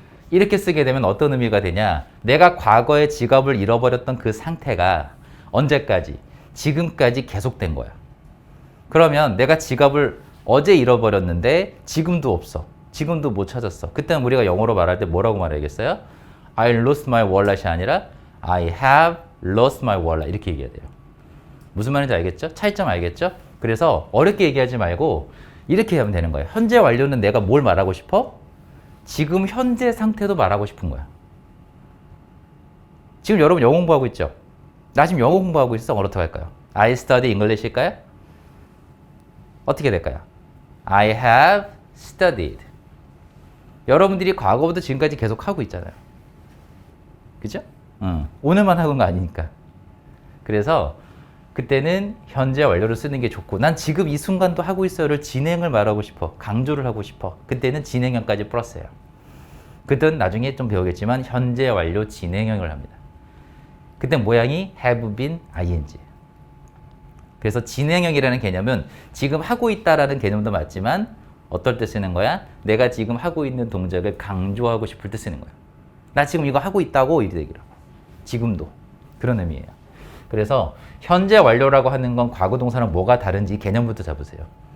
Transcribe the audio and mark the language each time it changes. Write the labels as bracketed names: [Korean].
[Korean] 이렇게 쓰게 되면 어떤 의미가 되냐? 내가 과거에 지갑을 잃어버렸던 그 상태가 언제까지? 지금까지 계속된 거야. 그러면 내가 지갑을 어제 잃어버렸는데 지금도 없어. 지금도 못 찾았어. 그때는 우리가 영어로 말할 때 뭐라고 말하겠어요? [English] I lost my wallet이 [Korean] 아니라 [English] I have lost my wallet [Korean] 이렇게 얘기해야 돼요. 무슨 말인지 알겠죠? 차이점 알겠죠? 그래서 어렵게 얘기하지 말고 이렇게 하면 되는 거예요. 현재 완료는 내가 뭘 말하고 싶어? 지금 현재 상태도 말하고 싶은 거야. 지금 여러분 영어 공부하고 있죠? 나 지금 영어 공부하고 있어. 어떻게 할까요? [English] I study English [Korean] 일까요? 어떻게 될까요? [English] I have studied. [Korean] 여러분들이 과거부터 지금까지 계속 하고 있잖아요. 그죠? 오늘만 하는 거 아니니까. 그래서 그때는 현재 완료를 쓰는 게 좋고 난 지금 이 순간도 하고 있어요를 진행을 말하고 싶어. 강조를 하고 싶어. 그때는 진행형까지 플러스예요. 그땐 나중에 좀 배우겠지만 현재 완료 진행형을 합니다. 그때 모양이 have been ing. 그래서 진행형이라는 개념은 지금 하고 있다라는 개념도 맞지만 어떨 때 쓰는 거야? 내가 지금 하고 있는 동작을 강조하고 싶을 때 쓰는 거야. 나 지금 이거 하고 있다고 이렇게 얘기라고. 지금도. 그런 의미예요. 그래서 현재 완료라고 하는 건 과거 동사랑 뭐가 다른지 개념부터 잡으세요.